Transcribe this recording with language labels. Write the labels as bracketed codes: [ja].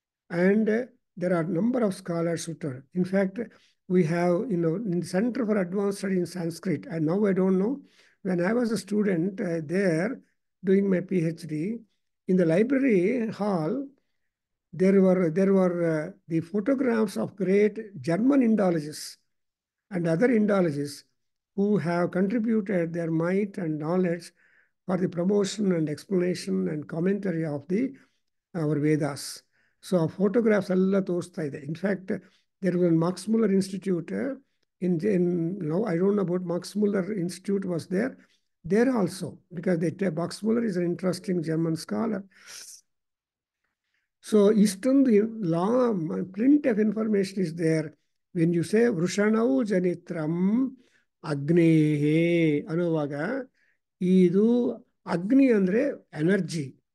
[en] And there are a number of scholars who tell. In fact, we have, in the Center for Advanced Study in Sanskrit, and now I don't know, when I was a student there doing my PhD, in the library hall, there were the photographs of great German Indologists and other Indologists who have contributed their might and knowledge for the promotion and explanation and commentary of our Vedas. [kn] So ಆ photographs ಎಲ್ಲ ತೋರಿಸ್ತಾ ಇದೆ. [en] In fact, there was a Max Muller Institute now I don't know about Max Muller Institute was there also, because Max Muller is an interesting German scholar. So ಇಷ್ಟೊಂದು print of information is there. When you say [sa] ವೃಷಣೌ ಜನಿತ್ರಂ ಅಗ್ನೇಹೇ [kn] ಅನ್ನುವಾಗ ಇದು ಅಗ್ನಿ ಅಂದ್ರೆ energy.